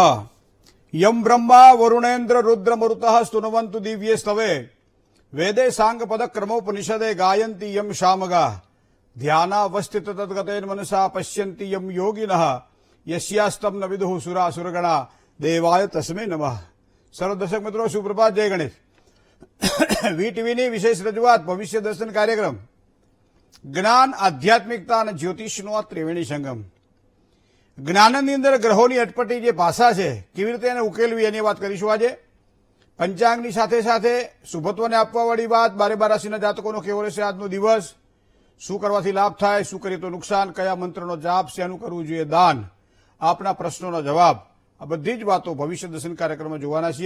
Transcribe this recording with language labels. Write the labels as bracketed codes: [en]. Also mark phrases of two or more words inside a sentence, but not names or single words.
[sa] यम ब्रह्मा वरुणेन्द्र रुद्र मरुतः स्तुनवन्तु दिव्ये स्तवे वेदे सांग पद क्रमोपनिषदे गायन्ति यम शामगा ध्यानावस्थित तद्गतेन मनसा पश्यन्ति यम योगिनः यस्यास्तं न विदुः सुरासुरगणा देवाय तस्मै नमः। [hi] सर्व दर्शक मित्रों सुप्रभात, जय गणेश। [gu] વીટીવીની વિશેષ રજૂઆત ભવિષ્ય દર્શન કાર્યક્રમ જ્ઞાન, આધ્યાત્મિકતા અને જ્યોતિષનો આ ત્રિવેણી સંગમ। જ્ઞાનની અંદર ગ્રહોની અટપટી જે ભાષા છે કેવી રીતે એને ઉકેલવી એની વાત કરીશું આજે। પંચાંગની સાથે સાથે શુભત્વને આપવાવાળી વાત, 12 રાશિના જાતકોનો કેવો રહેશે આજનો દિવસ, શું કરવાથી લાભ થાય, શું કરીએ તો નુકસાન, કયા મંત્રનો જાપ, શેનું કરવું જોઈએ દાન, આપના પ્રશ્નોનો જવાબ, આ બધી જ વાતો ભવિષ્ય દર્શન કાર્યક્રમમાં જોવાના છીએ।